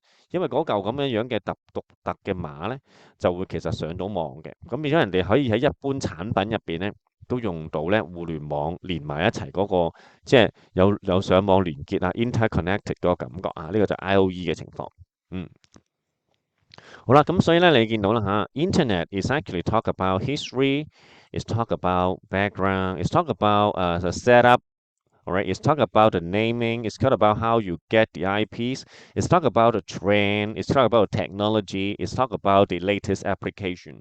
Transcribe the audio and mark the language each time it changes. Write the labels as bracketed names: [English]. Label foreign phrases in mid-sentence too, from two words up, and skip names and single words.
[Cantonese] 因為嗰嚿咁樣樣嘅獨特嘅碼咧，就會其實上到網嘅。咁變咗人哋可以喺一般產品入邊咧，都用到咧互聯網連埋一齊嗰、個，即係有上網連結啊，interconnected 嗰個感覺啊。呢、個就係 IOE 嘅情況。嗯。好啦，咁所以咧，你見到啦嚇 [English] ，Internet is actually talk about history, is talk about background, is talk about the setup, alright, it's talk about the naming, it's talk about how you get the IPs, it's talk about the trend, it's talk about technology, it's talk about the latest application.